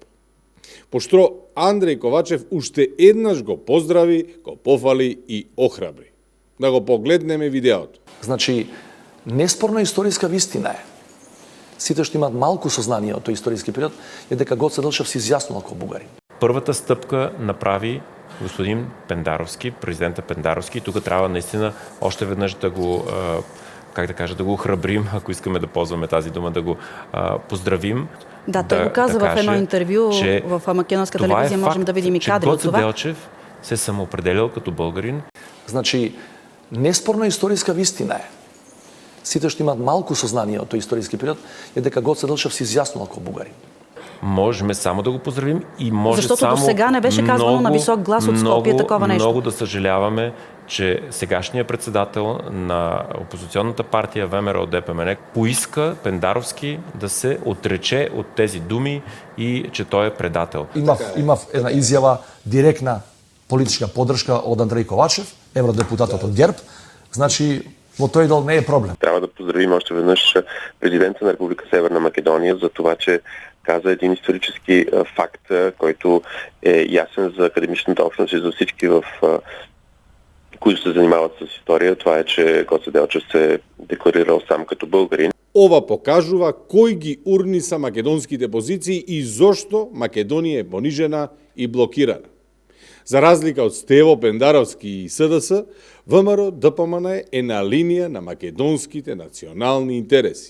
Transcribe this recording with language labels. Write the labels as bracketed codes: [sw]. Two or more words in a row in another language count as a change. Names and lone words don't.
[mk] Пошто Андреј Ковачев уште еднаш го поздрави, го пофали и охрабри. Да го погледнеме видеото. Значи, неспорно историска вистина е. Сите што имаат малку сознание од тој историски период е дека Гоце Делчев се изјаснувал како бугарин. [bg] Първата стъпка направи господин Пендаровски, президента Пендаровски. Тук трябва наистина още веднъж да го, да го храбрим, ако искаме да ползваме тази дума, да го поздравим. Да, той го каза в едно интервю в македонска телевизия, можем да видим и кадри от това. Гоце Делчев се самоопределил като българин. [mk] Значи, неспорно историска вистина е. Сите што имаат малку сознание од тој историски период е дека Гоце Делчев се изјаснувал како бугарин. [bg] Можем само да го поздравим и може защото само до сега не беше казвано на висок глас от Скопие такова нещо. Много да съжаляваме, че сегашният председател на опозиционната партия ВМРО ДПМН поиска Пендаровски да се отрече от тези думи и че той е предател. [mk] Имав една изјава директна политичка поддршка од Андреј Ковачев, евродепутатот од ГЕРБ. Значи, во тој дел не е проблем. [bg] Трябва да поздравим още веднъж президента на Република Северна Македония за това, че каза един исторически факт, който е ясен за академичната общност и за всички, които се занимават с история. Това е, че Гоце Делчев се е декларирал сам като българин. [mk] Ова покажува кој ги урниса македонските позиции и зошто Македонија е понижена и блокирана. За разлика од Стево Пендаровски и СДС, ВМРО ДПМН е на линија на македонските национални интереси.